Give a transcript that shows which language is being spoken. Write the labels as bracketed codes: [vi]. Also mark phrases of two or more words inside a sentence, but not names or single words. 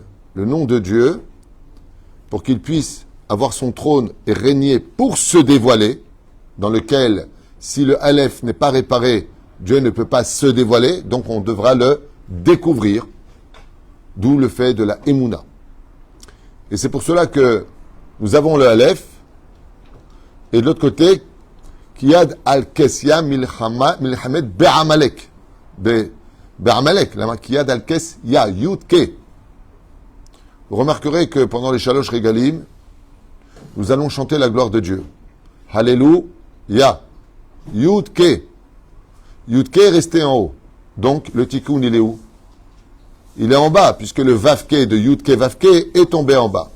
[fr] Le nom de Dieu, pour qu'il puisse avoir son trône et régner pour se dévoiler, dans lequel, si le aleph n'est pas réparé, Dieu ne peut pas se dévoiler, donc on devra le découvrir. D'où le fait de la Emouna. Et c'est pour cela que nous avons le Aleph, et de l'autre côté, [he] כי יד על כס יה מלחמה בעמלק. בעמלק, לה' כי יד על כס יה, יוד-קה. [fr] Vous remarquerez que pendant les [he] Shalosh Regalim, [fr] nous allons chanter la gloire de Dieu. Alléluia. Yud-Ke. Yud-Ke est resté en haut. Donc, le Tikkun, il est où? Il est en bas, puisque le Vavke de Yudke Vavke est tombé en bas.